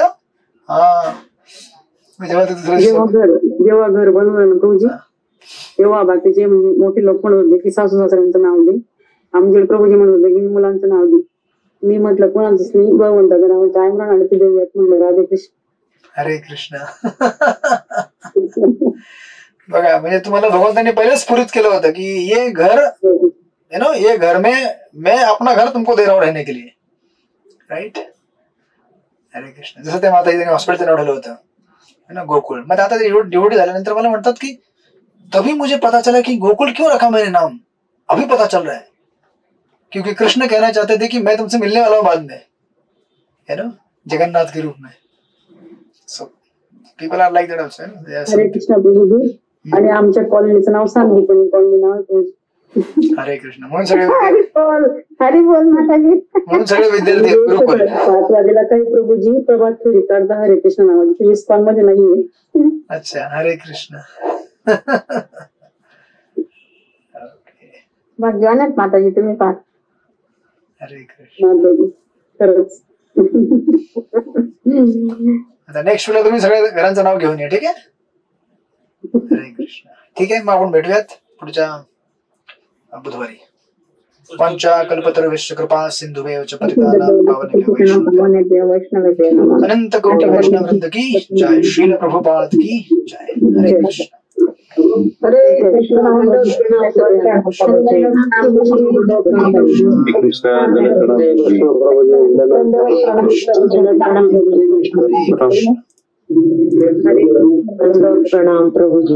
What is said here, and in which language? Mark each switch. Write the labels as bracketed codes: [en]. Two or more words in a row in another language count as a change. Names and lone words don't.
[mr] हा, जेव्हा घर बनवलं प्रभूजी, तेव्हा बाकीचे म्हणजे मोठे लोक म्हणत होते की सासू सासऱ्यांचं नाव दे. आमचे प्रभूजी म्हणत होते की मुलांचं नाव दे. मी म्हटलं कोणाचंच नाही, भगवंताचं नाव काय म्हणून ते देऊयात म्हटलं. राधे कृष्ण. हरे कृष्ण. बघा, म्हणजे तुम्हाला भगवंतांनी पहिलेच स्फुरित केलं होतं की [hi] ये घर ये घर में मैं अपना घर तुमको दे रहा हूं रहने के लिए. [mr] राईट. हरे कृष्ण. जसं त्या माता हॉस्पिटलचं नाव ठेवलं होतं ना, गोकुळ. मग आता डिवोटी झाल्यानंतर मला म्हणतात की [hi] तभी मुझे पता चला कि गोकुल क्यों रखा मैंने नाम, अभी पता चल रहा है. क्योंकि कृष्ण कहना चाहते थे कि मैं तुमसे मिलने वाला हूं बाद में, है ना, जगन्नाथ के रूप में. [en] So people are like that also. [mr] हरे कृष्ण प्रभूजी. आणि आमच्या कॉलनीचं नाव सांगली कॉलनी नाव. हरे कृष्ण. म्हणून सगळे हरी बोल माताजी. म्हणून सगळे विद्यार्थी गुरुकुल. 5 वाजेला काही प्रभूजी प्रभात फेरी करता हरे कृष्ण नावाची, इस्कॉन मध्ये नाहीये. अच्छा, हरे कृष्ण. भाग्यवान माताजी तुम्ही पाहा. हरे कृष्ण. खरंच. आता नेक्स्ट वेळेला तुम्ही सगळ्या घरांचं नाव घेऊन या. ठीक आहे. हरे कृष्ण. ठीक आहे, मग आपण भेटूयात पुढच्या बुधवारी. [sa] पंचाकल्पतरुभ्यश्च कृपा सिंधुभ्यः च पतितानां पावनेभ्यो वैष्णवेभ्यो अनंत कोटि वैष्णव वृंद की जय. श्रील प्रभुपाद की जय. [mr] हरे कृष्ण. हरे कृष्ण. प्रणाम प्रभुजी.